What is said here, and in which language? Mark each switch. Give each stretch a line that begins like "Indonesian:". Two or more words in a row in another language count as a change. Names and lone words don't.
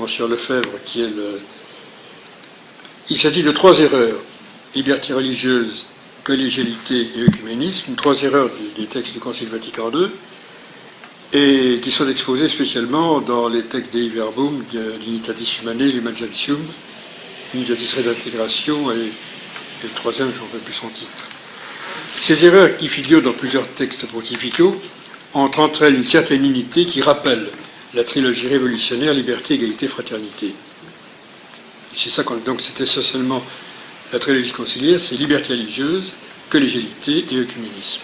French: Monsieur Lefebvre, qui est il s'agit de 3 erreurs: liberté religieuse, collégialité et œcuménisme, 3 erreurs des textes du Concile Vatican II, et qui sont exposées spécialement dans les textes Dei Verbum, Unitatis Humanae, Lumen Gentium, Unitatis Redintegratio, et le troisième, je ne rappelle plus son titre. Ces erreurs qui figurent dans plusieurs textes pontificaux entrent entre elles une certaine unité qui rappelle la trilogie révolutionnaire liberté, égalité, fraternité. C'est ça donc c'est essentiellement la trilogie conciliaire, c'est liberté religieuse, collégialité et œcuménisme.